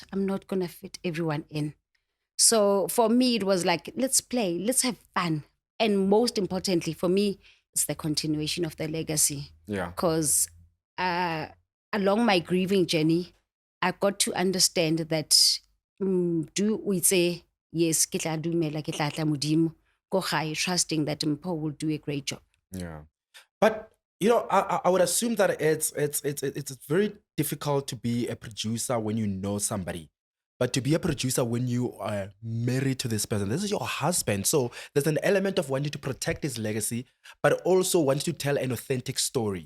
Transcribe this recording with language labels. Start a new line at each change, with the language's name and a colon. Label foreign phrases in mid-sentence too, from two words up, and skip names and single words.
English: I'm not going to fit everyone in. So for me, it was like, let's play, let's have fun. And most importantly, for me, it's the continuation of the legacy. Yeah. Because along my grieving journey, I got to understand that do we say, yes,
Tswana: ke tla dumela, ke tla tla Modimo, ko gae,
English: trusting that Mpho will do a great job. Yeah, but I would assume that it's very difficult to be a producer when you know somebody, but to be a producer when you are married to this person, this is your husband. So there's an element of wanting to protect his legacy, but also wanting to tell an authentic story.